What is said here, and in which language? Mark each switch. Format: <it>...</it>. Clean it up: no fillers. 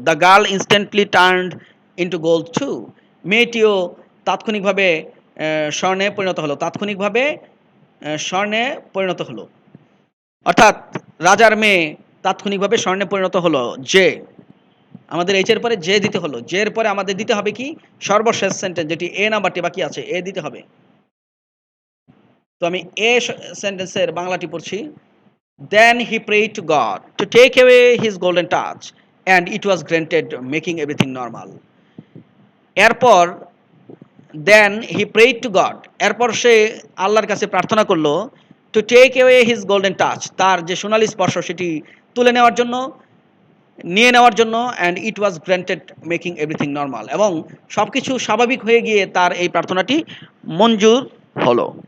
<en>The girl instantly turned into gold too.</en> <bn>মেয়েটিও তাৎক্ষণিকভাবে স্বর্ণে পরিণত হলো, তাৎক্ষণিকভাবে স্বর্ণে পরিণত হলো। অর্থাৎ রাজার মেয়ে তাৎক্ষণিকভাবে স্বর্ণে পরিণত হলো। যে, আমাদের এইচ এর পরে যে দিতে হলো। যে এর পরে আমাদের দিতে হবে কি? সর্বশেষ সেন্টেন্স, যেটি এ নাম্বারটি বাকি আছে, এ দিতে হবে। তো আমি এ সেন্টেন্সের বাংলাটি পড়ছি।</bn> <en>Then he prayed to God to take away his golden touch, and it was granted, making everything normal.</en> <bn>এরপর</bn> <en>then he prayed to God,</en> <bn>এরপর সে আল্লাহর কাছে প্রার্থনা করলো,</bn> <en>to take away his golden touch,</en> <bn>তার যে সোনালী স্পর্শ সেটি তুলে নেওয়ার জন্য, নিয়ে নেওয়ার জন্য,</bn> <en>and it was granted, making everything normal,</en> <bn>এবং সব কিছু স্বাভাবিক হয়ে গিয়ে তার এই প্রার্থনাটি মঞ্জুর হলো।</bn>